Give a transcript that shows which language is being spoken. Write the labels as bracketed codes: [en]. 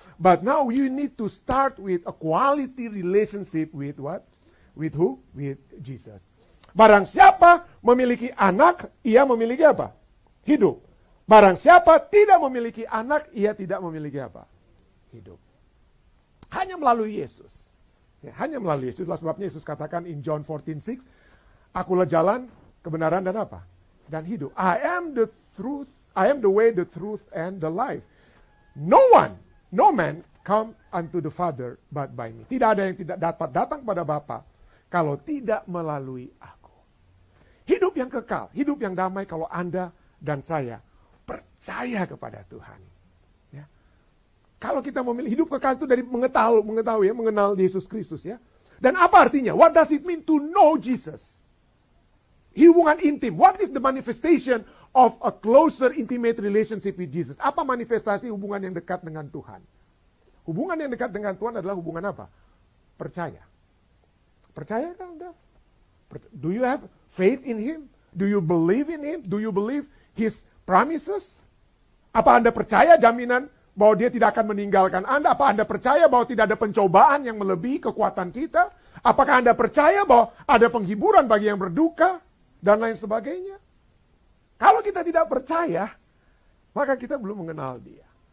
[en] But now you need to start with a quality relationship with what? With who? With Jesus. [id] Barang siapa memiliki anak, ia memiliki apa? Hidup. Barang siapa tidak memiliki anak, ia tidak memiliki apa? Hidup. Hanya melalui Yesus. Ya, hanya melalui Yesus. Itulah sebabnya Yesus katakan [en] in John 14:6, [id] akulah jalan, kebenaran dan apa? Dan hidup. [en] I am the truth, I am the way, the truth, and the life. No man come unto the Father but by me. [id] Tidak ada yang tidak dapat datang pada Bapa kalau tidak melalui aku. Hidup yang kekal, hidup yang damai kalau Anda dan saya percaya kepada Tuhan. Ya. Kalau kita memilih hidup kekal itu dari mengetahui ya, mengenal Yesus Kristus ya. Dan apa artinya? [en] What does it mean to know Jesus? [id] Hubungan intim. [en] What is the manifestation of a closer intimate relationship with Jesus? [id] Apa manifestasi hubungan yang dekat dengan Tuhan? Hubungan yang dekat dengan Tuhan adalah hubungan apa? Percaya. Percaya kan Anda? [en] Do you have faith in Him? Do you believe in Him? Do you believe His promises? [id] Apa Anda percaya jaminan bahwa Dia tidak akan meninggalkan Anda? Apa Anda percaya bahwa tidak ada pencobaan yang melebihi kekuatan kita? Apakah Anda percaya bahwa ada penghiburan bagi yang berduka? Dan lain sebagainya. Kalau kita tidak percaya, maka kita belum mengenal dia.